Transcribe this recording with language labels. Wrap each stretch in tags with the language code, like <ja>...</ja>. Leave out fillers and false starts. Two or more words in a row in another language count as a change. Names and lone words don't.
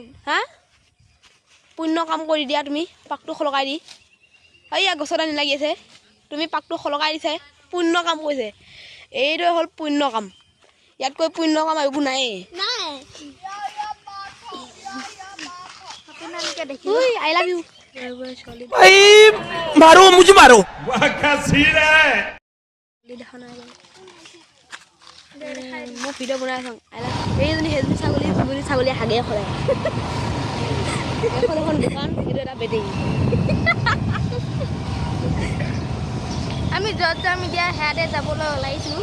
<as>হা পুণ্য কাম কৰি দিয়া তুমি পাকটো সলকাই দি এইয়া গছত আনি লাগি আছে তুমি পাকটো সলকাই দিছে পুণ্য কাম কৰিছে এইটো হ'ল পুণ্য কাম ইয়াতকৈ পুণ্য কাম একো নাই নাই আপোনালোকে দেখি</as> <en>I love you</en> <hi>भाई मारो मुझे मारो</hi> <as>মই ভিডিঅ' বনাই আছোঁ এইজনী সেইজনী ছাগলী হাগে সদায় এখন দোকান এইটো এটা বেটিং আমি য'ত যাম এতিয়া হেয়াতে যাবলৈ ওলাইছোঁ</as>